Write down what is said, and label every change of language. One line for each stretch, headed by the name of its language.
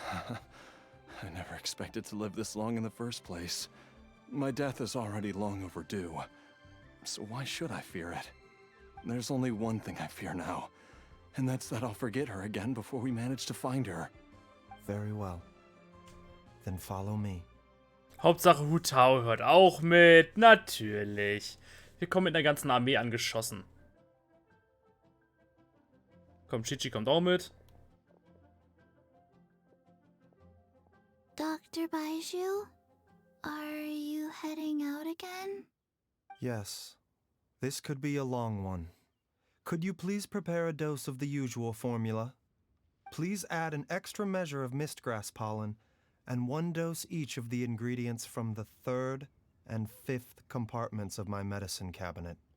English: I never expected to live this long in the first place. My death is already long overdue. So why should I fear it? There's only one thing I fear now, and that's that I'll forget her again before we manage to find her. Very well. Then follow me.
German: Hauptsache Hu Tao hört auch mit. Natürlich. Wir kommen mit einer ganzen Armee angeschossen. Komm, Chichi kommt auch mit.
English: Dr. Baizhou, are you heading out again? Yes. This could be a long one. Could you please prepare a dose of the usual formula? Please add an extra measure of mistgrass pollen and 1 dose each of the ingredients from the 3rd and 5th compartments of my medicine cabinet.